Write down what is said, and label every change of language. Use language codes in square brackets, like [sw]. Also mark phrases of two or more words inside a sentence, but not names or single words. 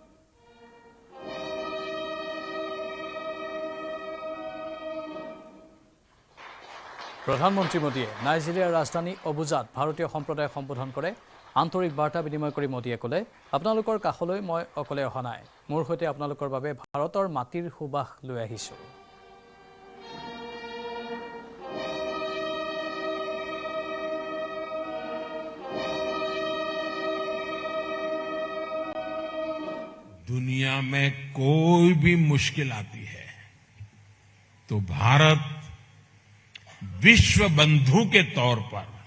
[as] প্ৰধানমন্ত্ৰী মোদীয়ে নাইজেৰিয়াৰ ৰাজধানী অবুজাত ভাৰতীয় সম্প্ৰদায়ক সম্বোধন কৰে আন্তৰিক বাৰ্তা বিনিময় কৰি মোদীয়ে ক'লে আপোনালোকৰ কাষলৈ মই অকলে অহা নাই মোৰ সৈতে আপোনালোকৰ বাবে ভাৰতৰ মাটিৰ সুবাস লৈ আহিছোঁ [hi] दुनिया में कोई भी मुश्किल आती है तो भारत विश्व बंधु के तौर पर